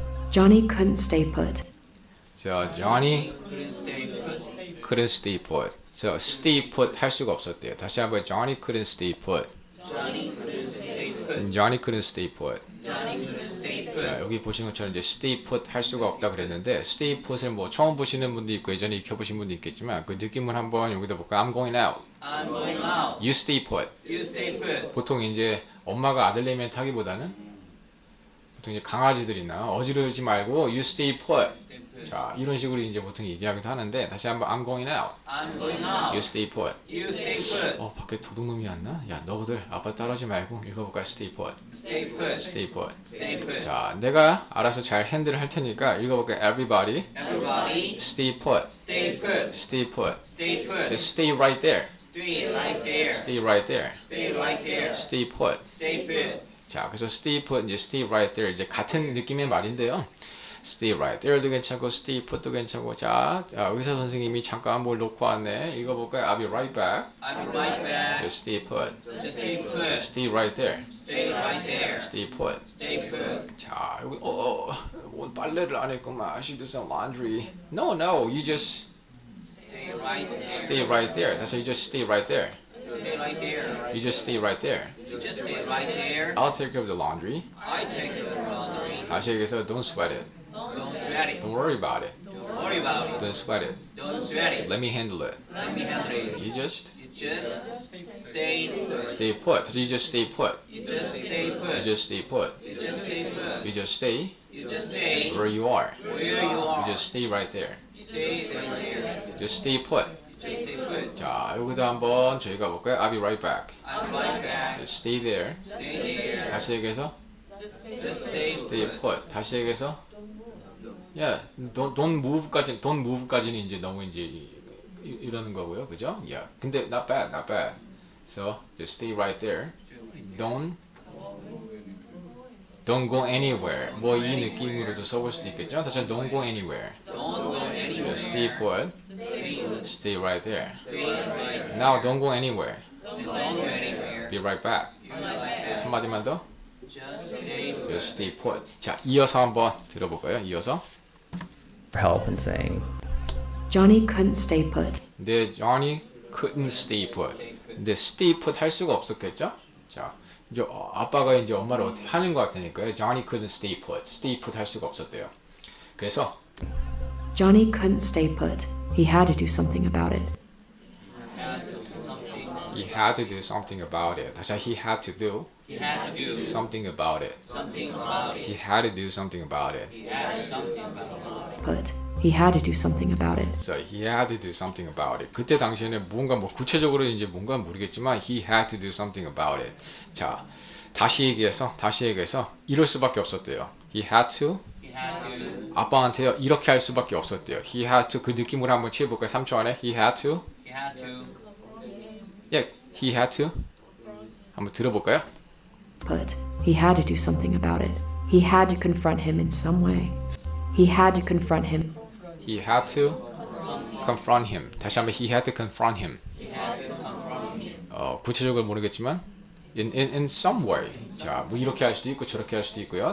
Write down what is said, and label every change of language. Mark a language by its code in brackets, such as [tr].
[en] Johnny couldn't stay put. So Johnny couldn't stay put. So stay put [ko] 할 수가 없었대요. 다시 한번 [en] Johnny couldn't stay put. Johnny couldn't stay put. [ko] 자, 여기 보시는 것처럼 이제 stay put 할 수가 없다 그랬는데 stay put을 뭐 처음 보시는 분도 있고 예전에 익혀보신 분도 있겠지만 그 느낌을 한번 여기다 볼까요? [en] I'm going out. I'm going out. You stay put. You stay put. [ko] 보통 이제 엄마가 아들내미한테 타기보다는 보통 이제 강아지들이나 어지르지 말고 [en] you stay put. [ko] 자, 이런 식으로 이제 보통 얘기하기도 하는데 다시 한번 [en] I'm going out. I'm going out. You stay put. You stay put. [ko] 밖에 도둑놈이 왔나? 야, 너희들 아빠 따라오지 말고 읽어볼까? [en] Stay put. Stay put. Stay put. Stay put. [ko] 자, 내가 알아서 잘 핸들을 할 테니까 읽어볼까? [en] Everybody, Everybody, stay put. stay put. Stay put. Stay put. Just stay right there. Stay right there. Stay right there. Stay right there. Stay put. Stay put. [ko] 자, 그래서 stay put, 이제 [en] stay right there [ko] 이제 같은 느낌의 말인데요. [en] Stay right there's 괜찮고, stay put도 괜찮고. [ko] 자, 의사 선생님이 잠깐 뭘 놓고 왔네. 읽어볼까요? [en] I'll be right back. I'll be right back. Just stay put. Just stay put. Stay right there. Stay right there. Stay put. Stay put. [ko] 자, 여기 오늘 빨래를 안 했구만. [en] I should do some laundry. No, you just Stay right there. stay right there. 다시 you just stay right there. Stay right there. You just stay right there. You just stay right there. I'll take care of the laundry. I take the laundry. [ko] 다시 얘기해서 [en] don't sweat it. Don't sweat it. Don't worry about it. Don't worry about it. Don't sweat it. Don't sweat it. Let me handle it. Let me handle it. You just You just stay put. stay put. 다시 you just stay put. You just stay You put. just stay put. You just stay put. You just stay You just stay where you are. where you are. You just stay right there. Stay right there. Just stay put. Just stay put. [ko] 자, 여기도 한번 저희가 볼까요? [en] I'll be right back. I'll be right back. Just stay there. Stay there. [ko] 다시 얘기해서 [en] Just stay stay put. put. [ko] 다시 얘기해서 yeah, [en] don't move [ko] 까지는 이제 너무 이제 이러는 거고요, 그죠? [en] Yeah. 근데 not bad. So just stay right there. Don't go anywhere. [ko] 뭐 이 느낌으로도 써볼 수도 있겠죠? [en] 다시 don't go anywhere. Don't go anywhere. Just stay put. Stay right there. Stay right there. Now don't go anywhere. Don't go anywhere. Be right back. Be right back. [ko] 한마디만 더. [en] Just stay put. Just stay put. [ko] 자, 이어서 한번 들어볼까요? 이어서. [en] For help and saying, Johnny couldn't stay put. 근데 Johnny couldn't stay put. [ko] 근데 stay put 할 수가 없었겠죠? 자, 이제 아빠가 이제 엄마를 어떻게 하는 것 같으니까요. [en] Johnny couldn't stay put. [ko] stay put 할 수가 없었대요. 그래서 [en] Johnny couldn't stay put. He had to do something about it. he had to do something about it. 다시 he had to do He had to do something about it. something about it. He had to do something about it. He had to do something about it. Put. He had to do something about it. So he had to do something about it. [ko] 그때 당시에는 뭔가 뭐 구체적으로 이제 뭔가 모르겠지만 [en] he had to do something about it. [ko] 자, 다시 얘기해서 이럴 수밖에 없었대요. [en] He had to He had to. [ko] 아빠한테요 이렇게 할 수밖에 없었대요. [en] He had to [ko] 그 느낌으로 한번 취해볼까요? 3초 안에 [en] he had to He had to. yeah, he had to [ko] 한번 들어볼까요? [en] Put. He had to do something about it. He had to confront him in some way. He had to confront him. He had to confront him. 다시 한번 he had to confront him. He had to confront him. [ko] 구체적으로 모르겠지만 [en] in some way. [ko] 자, 뭐 이렇게 할 수도 있고 저렇게 할 수도 있고요.